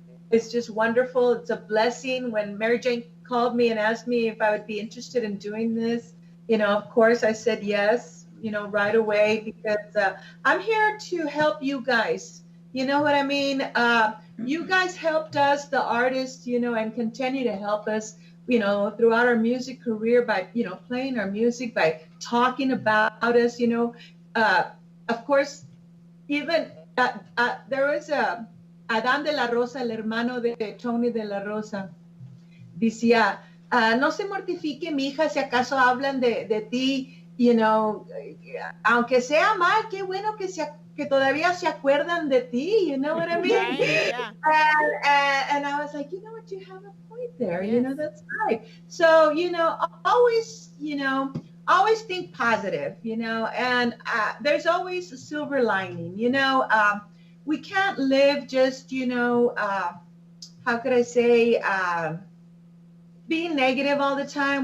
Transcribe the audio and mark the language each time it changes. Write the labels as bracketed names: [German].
[English] It's just wonderful. It's a blessing. When Mary Jane called me and asked me if I would be interested in doing this, you know, of course I said yes, you know, right away, because I'm here to help you guys. You know what I mean? You guys helped us, the artists, you know, and continue to help us, you know, throughout our music career by, you know, playing our music, by talking about us, you know. Of course, even there was [Spanish] Adán de la Rosa, el hermano de Tony de la Rosa, decía, no se mortifique, mi hija, si acaso hablan de ti, [English] you know, [Spanish] aunque sea mal, qué bueno que todavía se acuerdan de ti, [English] you know what I mean? Right, yeah. And I was like, you know what, you have a point there, yes. You know, that's right. So, you know, always think positive, you know, and there's always a silver lining, you know. We can't live just, you know, how could I say, being negative all the time.